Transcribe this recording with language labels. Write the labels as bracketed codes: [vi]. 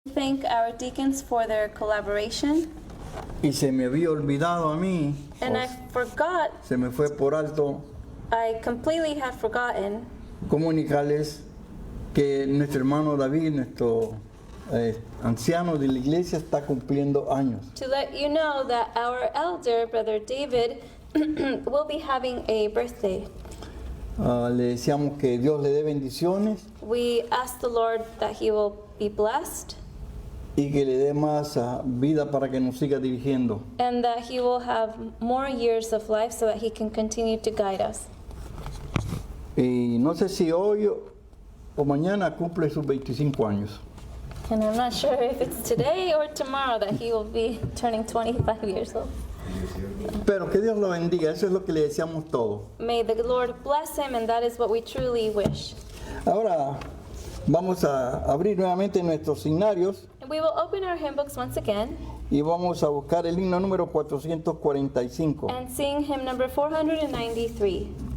[en] thank our deacons for their collaboration. [es] Y se me había olvidado a mí, [en] And I forgot, [es] se me fue por alto [en] I completely had forgotten [es] comunicarles que nuestro hermano David, nuestro anciano de la iglesia, está cumpliendo años. [en] to let you know that our elder, Brother David, will be having a birthday. [es] Le deseamos que Dios le dé bendiciones [en] We ask the Lord that he will be blessed [es] y que le dé más vida para que nos siga dirigiendo. [en] and that he will have more years of life so that he can continue to guide us. [es] Y no sé si hoy o mañana cumple sus 25 años. [en] And I'm not sure if it's today or tomorrow that he will be turning 25 years old. [es] Pero que Dios lo bendiga, eso es lo que le deseamos todos. [en] May the Lord bless him, and that is what we truly wish. [es] Ahora vamos a abrir nuevamente nuestros signarios [en] And we will open our hymn books once again [es] y vamos a buscar el himno número 445. [en] and sing hymn number 493.